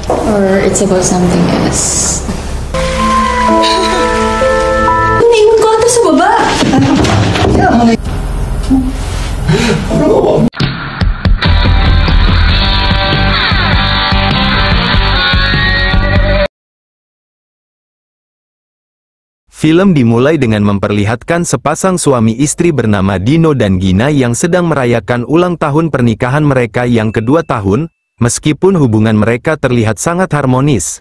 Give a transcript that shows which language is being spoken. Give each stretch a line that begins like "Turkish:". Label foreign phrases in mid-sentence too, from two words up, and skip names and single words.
English: Or it's about something else?
Filipino: Naiwan ko ata sa baba.
Indonesian: Film dimulai dengan memperlihatkan sepasang suami istri bernama Dino dan Gina yang sedang merayakan ulang tahun pernikahan mereka yang kedua tahun, meskipun hubungan mereka terlihat sangat harmonis.